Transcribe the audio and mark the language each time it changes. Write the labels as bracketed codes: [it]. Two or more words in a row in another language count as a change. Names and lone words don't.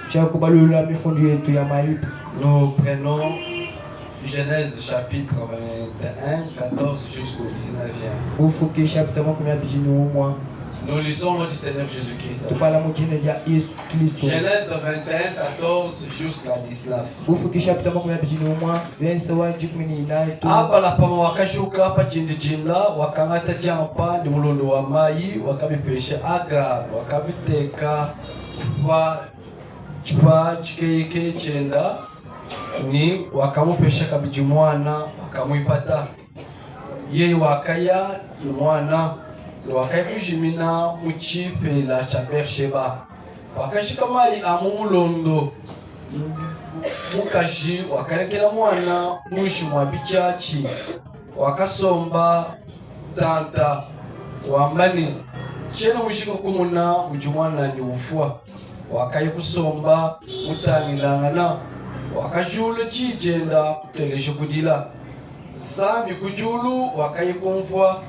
[fr] Nous prenons Genèse chapitre 21, 14 jusqu'au 19e. Nous lisons notre Seigneur Jésus-Christ. Genèse 21, 14 jusqu'à 19. [cjk] Abalapama wakashuka hapa chindichinda wakangata champa ni mulundo wa mai wakabipesha Agar wakabiteka kwa chipa chikeike chenda ni wakamupesha kabiji mwana wakamuipata yeye wakaya mwana wakakujimina muchipe la cha Bersheba wakashika mali amumulondo mukaji wakayekela mwana mwishi mwa bichachi wakasomba tanta wambani chena mushika kumuna mujumwana ni ufua wakayi kusomba mutangilangana wakajulu chijenda kutelesha kudila zambi kujulu wakayi kumfwa